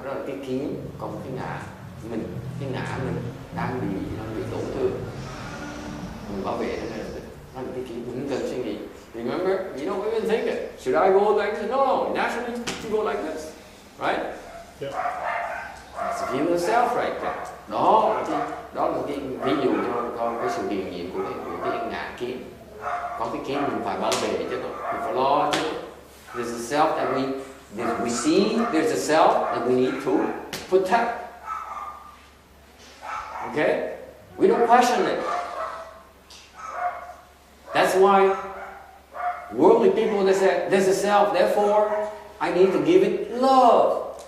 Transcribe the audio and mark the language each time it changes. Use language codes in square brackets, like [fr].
[vi] Đó là cái kiến, còn cái ngã mình đang bị tổn thương, mình bảo vệ nó là cái kiến, mình không cần suy nghĩ. [en] Remember, you don't even think it. Should I go like this? No, naturally you go like this, right? Yeah. That's view of self right there. [vi] Đó là cái ví dụ cho cái sự hiện diện của cái ngã kiến. Có cái kiến mình phải bảo vệ chứ, mình phải lo chứ. [en] There's a self that we see, there's a self that we need to protect. Okay? We don't question it. That's why worldly people, they say, there's a self, therefore I need to give it love.